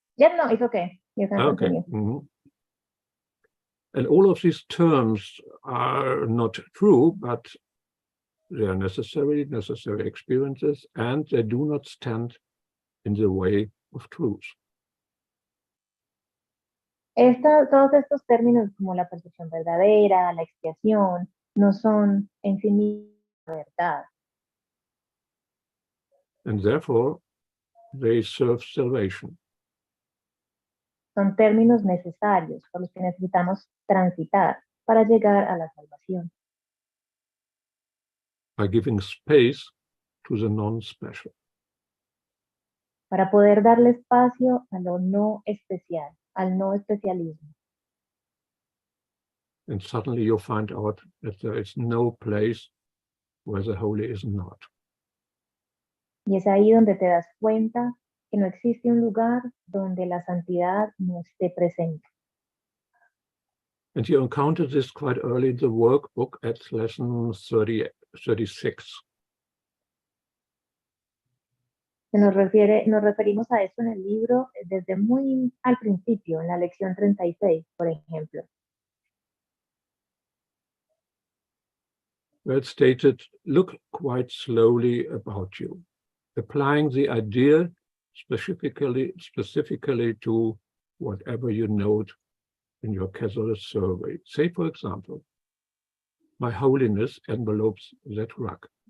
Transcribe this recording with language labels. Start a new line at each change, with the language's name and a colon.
English: Yeah, no, it's okay. You can Okay. continue. Mhm. And all of these terms are not true, but they are necessary experiences, and they do not stand in the way of truth.
Spanish: Todos estos términos como la percepción verdadera, la expiación, no son en sí mismos verdad.
English: And therefore, they serve salvation.
Spanish: Son términos necesarios por los que necesitamos transitar para llegar a la salvación.
English: By giving space to the non-special.
Spanish: Para poder darle espacio a lo no especial, al no especialismo.
English: And suddenly you find out that there is no place where the holy is not.
Spanish: Y es ahí donde te das cuenta que no existe un lugar donde la santidad no esté presente.
English: And you encounter this quite early in the workbook at lesson 36.
Spanish: Nos referimos a esto en el libro desde muy al principio, en la lección 36, por ejemplo.
English: Where it stated, look quite slowly about you, applying the idea specifically to whatever you note in your casual survey. Say, for example, my holiness envelopes that rug.